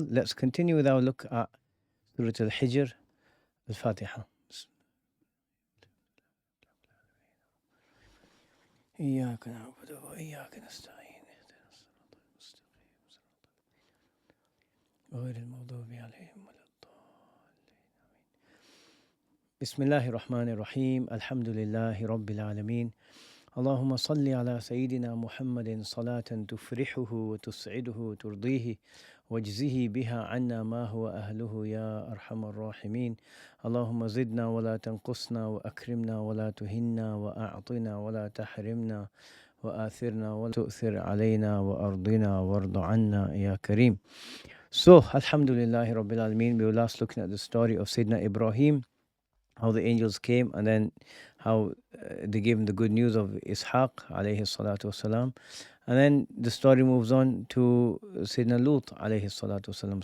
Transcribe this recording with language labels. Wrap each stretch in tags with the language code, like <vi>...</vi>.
<en>Let's continue with our look at Surah al-Hijr, al-Fatiha.</en> <ar>إياك نعبد وإياك نستعين اهدنا الصراط المستقيم غير المغضوب عليهم ولا الضالين. بسم الله الرحمن الرحيم. الحمد لله رب العالمين. اللهم صل على سيدنا محمد صلاة تفرحه وتسعده وترضيه واجزه بها عنا ما هو أهله يا أرحم الراحمين. اللهم زدنا ولا تنقصنا وأكرمنا ولا تهنا وأعطنا ولا تحرمنا وآثرنا ولا تؤثر علينا وأرضنا وارض عنا يا كريم.</ar> <en>So, Alhamdulillah Rabbil Alameen, we were last looking at the story of Sayyidina Ibrahim, how the angels came and then how they gave him the good news of Ishaq alayhi salatu wasalam. And then the story moves on to Sayyidina Lut alayhi salatu wasalam.</en>